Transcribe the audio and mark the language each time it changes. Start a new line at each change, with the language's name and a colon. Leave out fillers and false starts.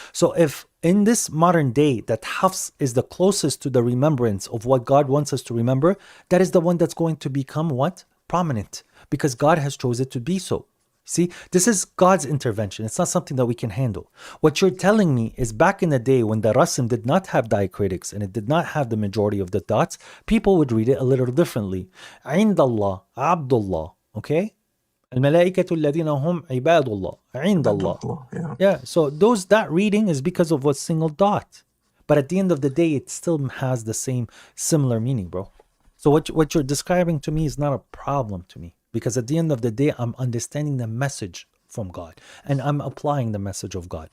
English: So if in this modern day that Hafs is the closest to the remembrance of what God wants us to remember, that is the one that's going to become what? Prominent. Because God has chosen it to be so. See, this is God's intervention. It's not something that we can handle. What you're telling me is back in the day when the Rasim did not have diacritics and it did not have the majority of the dots, people would read it a little differently.
Arabic: عند الله عبد الله, okay? الملائكة الذين هم عباد الله عند الله.
English: Yeah, so that reading is because of a single dot. But at the end of the day, it still has the same similar meaning, bro. So what you're describing to me is not a problem to me. because at the end of the day, I'm understanding the message from God and I'm applying the message of God.